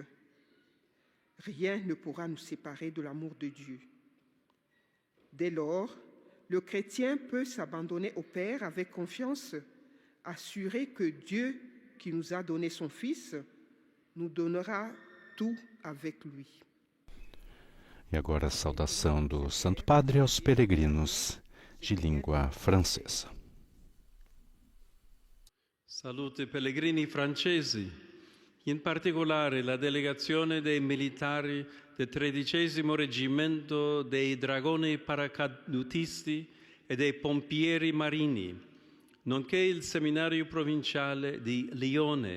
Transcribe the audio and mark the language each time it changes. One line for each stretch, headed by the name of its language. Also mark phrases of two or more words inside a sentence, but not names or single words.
French: Rien ne pourra nous séparer de l'amour de Dieu. Dès lors, le chrétien peut s'abandonner au Père avec confiance, assuré que Dieu, qui nous a donné son Fils, nous donnera tout avec lui.
Portuguese: E agora a saudação do Santo Padre aos peregrinos de língua francesa.
Italian: Salute pellegrini francesi, in particolare la delegazione dei militari del 13° Reggimento dei Dragoni Paracadutisti e dei Pompieri Marini, nonché il Seminario Provinciale di Lione.